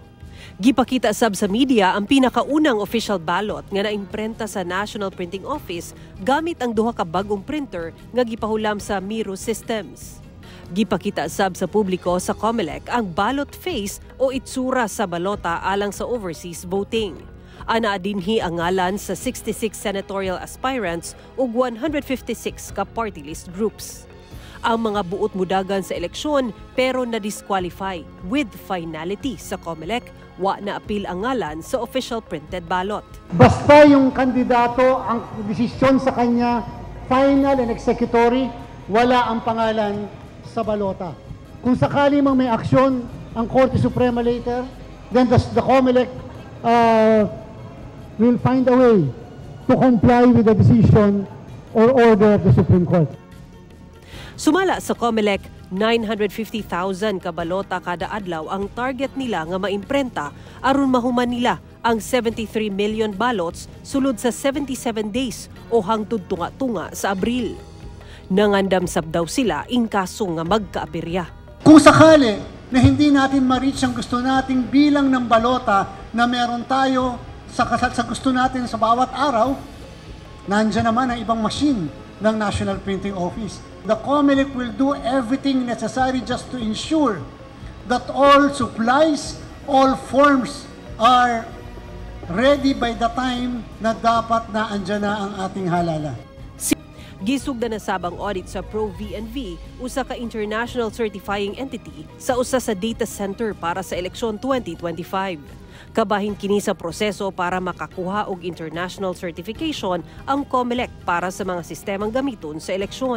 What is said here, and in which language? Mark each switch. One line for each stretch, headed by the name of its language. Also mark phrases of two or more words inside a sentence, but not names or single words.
Cebuano: Gipakita sab sa media ang pinakaunang
English: official ballot
Cebuano: nga naimprenta sa National Printing Office gamit ang duha ka bagong printer nga gipahulam sa Miro Systems. Gipakita sab sa publiko sa COMELEC ang
English: ballot face
Cebuano: o itsura sa balota alang sa
English: overseas voting.
Cebuano: Ana dinhi ang ngalan sa 66
English: senatorial aspirants
Cebuano: ug 156 ka
English: party list groups.
Cebuano: Ang mga buot mudagan sa eleksyon pero na-disqualify
English: with finality
Cebuano: sa COMELEC, wa na apil ang ngalan sa
English: official printed ballot.
Filipino: Basta yung kandidato, ang desisyon sa kanya,
English: final and executory,
Filipino: wala ang pangalan sa balota. Kung sakali mang may aksyon ang Korte Suprema
English: later, then the COMELEC will find a way to comply with the decision or order of the Supreme Court.
Cebuano: Sumala sa COMELEC, 950,000 ka balota kada adlaw ang target nila nga maimprenta aron mahuman nila ang 73
English: million ballots
Cebuano: sulod sa 77 days o hangtod tunga-tunga sa Abril. Nangandam sab daw sila in kaso nga magkaaberya.
Filipino: Kung sakali na hindi natin ma-reach ang gusto nating bilang ng balota na meron tayo sa gusto natin sa bawat araw, nandiyan naman ang ibang machine ng National Printing Office.
English: The COMELEC will do everything necessary just to ensure that all supplies, all forms are ready by the time
Filipino: na dapat na andyan na ang ating halala.
Cebuano: Gisugda na sabang audit sa Pro-VNV, usa ka
English: international certifying entity
Cebuano: sa usa sa
English: data center
Cebuano: para sa eleksyon 2025. Kabahin kini sa proseso para makakuha og
English: international certification
Cebuano: ang COMELEC para sa mga sistemang gamiton sa eleksyon.